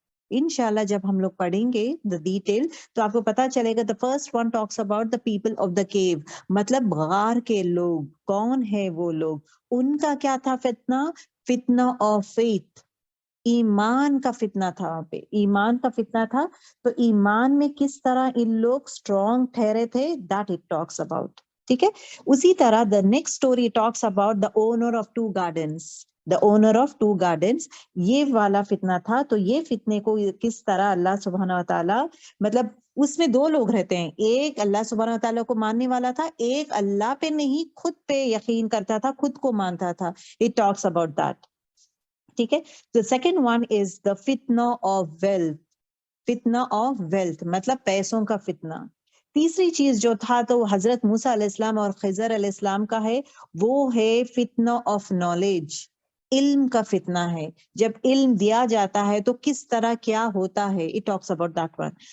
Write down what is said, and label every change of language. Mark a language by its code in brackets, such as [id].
[ur] انشاءاللہ جب ہم لوگ پڑھیں گے دا ڈیٹیل تو آپ کو پتا چلے گا. [en] the first one talks about the people of the cave, [ur] مطلب غار کے لوگ. کون ہے وہ لوگ؟ ان کا کیا تھا فتنہ؟ فتنہ آف فیتھ, ایمان کا فتنہ تھا. وہاں پہ ایمان کا فتنہ تھا. تو ایمان میں کس طرح ان لوگ اسٹرانگ ٹھہرے تھے, [en] That it talks about. [ur] ٹھیک ہے. [en] اسی طرح the next story talks about the owner of 2 gardens. The owner of 2 gardens, [ur] یہ والا فتنہ تھا. تو یہ فتنے کو کس طرح اللہ سبحانہ و تعالی, مطلب اس میں 2 لوگ رہتے ہیں, ایک اللہ سبحانہ و تعالیٰ کو ماننے والا تھا, ایک اللہ پہ نہیں خود پہ یقین کرتا تھا, خود کو مانتا تھا. [en] It talks about that. [ur] ٹھیک ہے. [en] The second one is the fitna of wealth. [ur] فتنہ آف ویلتھ مطلب پیسوں کا فتنہ. تیسری چیز جو تھا تو حضرت موسیٰ علیہ السلام اور خضر علیہ السلام کا ہے, وہ ہے فتنہ آف نالج, علم کا فتنہ ہے. جب علم دیا جاتا ہے تو کس طرح کیا ہوتا ہے, [en] It talks about that one.